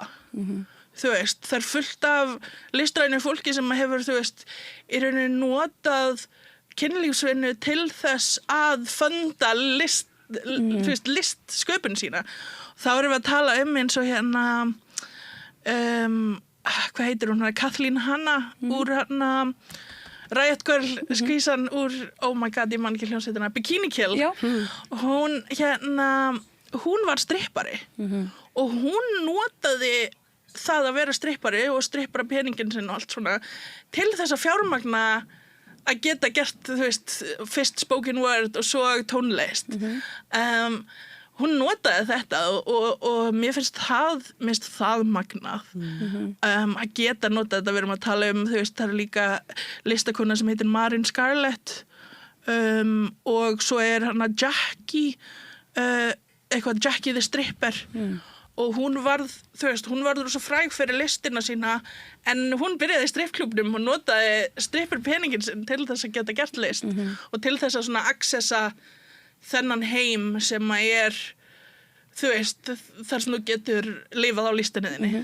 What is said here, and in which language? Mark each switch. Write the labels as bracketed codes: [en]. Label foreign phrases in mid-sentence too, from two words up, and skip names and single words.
[is] Þú veist, það fullt af listrænu fólki sem hefur, þú veist, í rauninni notað kynlífsvinnu til þess að funda listsköpun sína. Þá erum við að tala eins og hvað heitir hún, Kathleen Hanna úr Riot Girl skvísan úr, [en] oh my god, [is] ég man ekki hljómsveitina, Bikini Kill. Hún var strippari og hún notaði það að vera strippari og strippara peningin sinn og allt svona til þess að fjármagna að geta gert, þú veist, fyrst [en] spoken word [is] og svo tónlist. Hún notaði þetta og mér finnst það magnað að geta notað þetta. Við erum að tala þú veist, það líka listakona sem heitir Marin Scarlett og svo Jackie, Jackie the Stripper og hún varð, þú veist, hún varður svo fræg fyrir listina sína en hún byrjaði í strippklúbnum og notaði stripperpeningin sinn til þess að geta gert list og til þess að svona accessa þennan heim sem að þú veist, þar sem þú getur lifað á listinni þinni.